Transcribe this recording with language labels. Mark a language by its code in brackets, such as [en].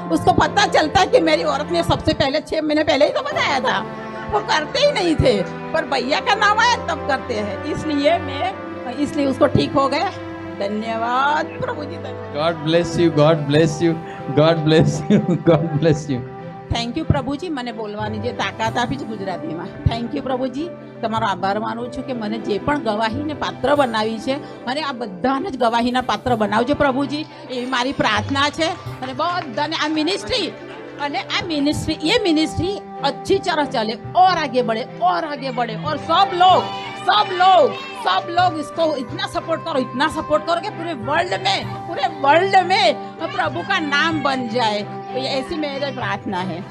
[hi] उसको पता चलता है कि मेरी औरत ने सबसे पहले 6 महीने पहले ही तो बताया था, वो करते ही नहीं थे, पर भैया का नाम आया तब करते हैं, इसलिए उसको ठीक हो गया। धन्यवाद प्रभु जी। [en] God bless you, God bless you, God bless you, God bless you. [gu] Thank you પ્રભુજી, મને બોલવાની જે તાકાત આપી છે ગુજરાતીમાં, થેન્ક યુ પ્રભુજી, તમારો આભાર માનું છું કે મને જે પણ ગવાહીને પાત્ર બનાવી છે અને આ બધાને જ ગવાહીના પાત્ર બનાવજો પ્રભુજી, એવી મારી પ્રાર્થના છે। અને બધાને આ મિનિસ્ટ્રી [hi] ये मिनिस्ट्री अच्छी तरह चले और आगे बढ़े और सब लोग इसको इतना सपोर्ट करो कि पूरे वर्ल्ड में प्रभु का नाम बन जाए, तो ये ऐसी मेरी प्रार्थना है।